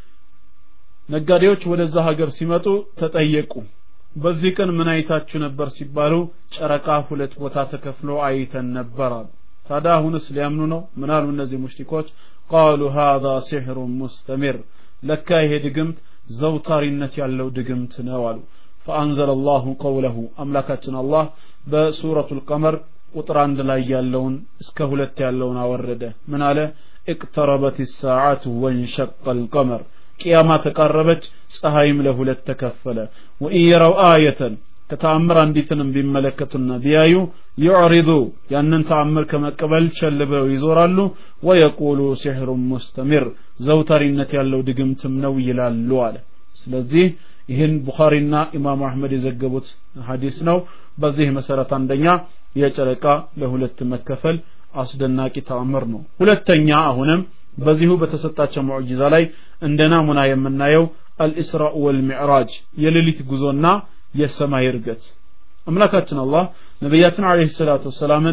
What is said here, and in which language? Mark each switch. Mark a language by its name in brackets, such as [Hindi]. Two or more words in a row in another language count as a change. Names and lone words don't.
[Amharic] ነጋዴዎች ወደዛ ሀገር ሲመጡ ተጠየቁ በዚህ ቀን ምን አይታችሁ ነበር ሲባሉ ጨረቃ ሁለት ቦታ ተከፍሎ አይተን ነበር ታዲያ አሁንስ ሊያምኑ ነው ምን አሉ እነዚህ ሙሽሪኮች [Arabic] قالوا هذا سحر مستمر [Amharic] ለካ ይሄ ድግምት ዘውታሪነት ያለው ድግምት ነው አሉ [Arabic] فانزل الله قوله [Amharic] አምላካችን አላህ በሱረቱል ቀመር ቁጥር 1 ላይ ያለውን እስከ 2 ያለውን አወረደ ምን አለ [Arabic] اقتربت الساعه وانشق القمر [Amharic] قيامه ተቃረበች ፀሐይም ለሁለት ተከፈለ [Arabic] وان يروا ايه [Amharic] ከተአምር አንዲትንም ቢመለከቱና ቢያዩ يعرضوا ያንን ተአምር ከመቀበል ቸልበው ይዞራሉ [Arabic] ويقولوا سحر [Amharic] مستمر ዘውታሪነት ያለው ድግምትም ነው ይላሉ አለ ስለዚህ ይህን ቡኻሪና ኢማም አህመድ የዘገቡት ሐዲስ ነው በዚህ መሰረት አንደኛ የጨረቃ ለሁለት መከፈል አስደናቂ ተአምር ነው ሁለተኛ አሁንም በዚሁ በተሰጣቸው ሙዕጂዛ ላይ እንደናሙና የምናየው [Arabic] الإسراء والمعراج [Amharic] የሌሊት ጉዞና የሰማይ ርገት አምላካችን አላህ ነብያችን [Arabic] عليه الصلاة والسلام